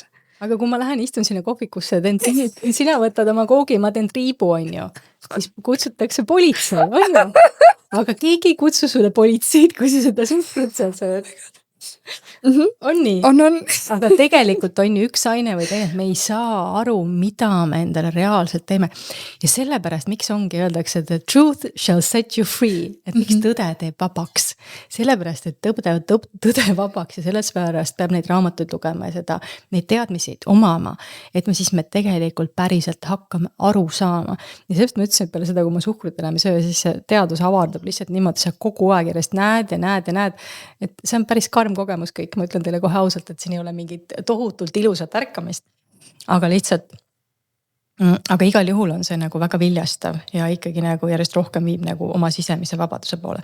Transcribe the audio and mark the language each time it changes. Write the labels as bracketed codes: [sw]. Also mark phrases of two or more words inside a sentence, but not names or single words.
[et] Aga kui ma lähen istun sinna kohvikusse, sina võtad oma koogi, ma teen triibu, on ju, siis kutsutakse politsei, on ju. Aga keegi ei kutsu sulle politseid, kui sa seda suhkrut seal sööd. On nii? On. Aga tegelikult on ju üks aine või teine, et me ei saa aru, mida me endale reaalselt teeme. Ja sellepärast, miks ongi öeldakse, [en] the truth shall set you free, [et] et miks tõde teeb vabaks. Sellepärast, et tõde vabaks ja selles pärast peab neid raamatuid lugema ja neid teadmisid omama, et me tegelikult päriselt hakkame aru saama. Ja sellest ma ütlesin, et peale seda, kui ma suhkrut enam ei söö, siis see teadus avardab lihtsalt niimoodi, sa kogu aeg järjest näed, et see on päris karm kogemus kõik, ma ütlen teile kohe ausalt, et siin ei ole mingit tohutult ilusat ärkamist, aga lihtsalt, aga igal juhul on see nagu väga viljastav ja ikkagi nagu järjest rohkem viib nagu oma sisemise vabaduse poole.